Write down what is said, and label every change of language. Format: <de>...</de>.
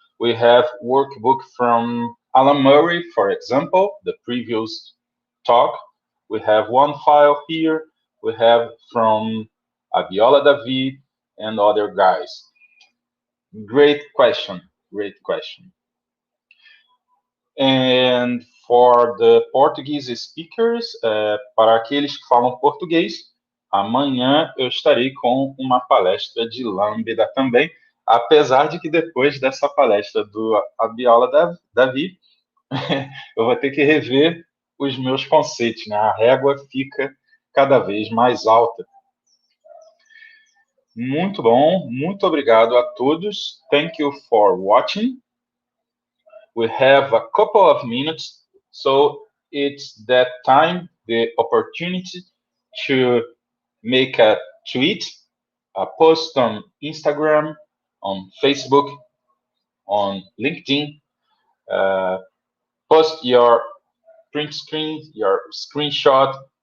<en>We have workbook from Alan Murray, for example, the previous talk. We have one file here. We have from Abiola David and other guys. Great question, great question. And for the Portuguese speakers,</en> <pt>para aqueles que falam português, amanhã eu estarei com uma palestra de Lambda também, apesar de que depois dessa palestra do Abiola Davi, eu vou ter que rever os meus conceitos, né? A régua fica cada vez mais alta. Muito bom, muito obrigado a todos.</pt> <en>Thank you for watching. We have a couple of minutes, so it's that time, the opportunity to make a tweet, a post on Instagram, on Facebook, on LinkedIn, post your print screen, your screenshot.</en>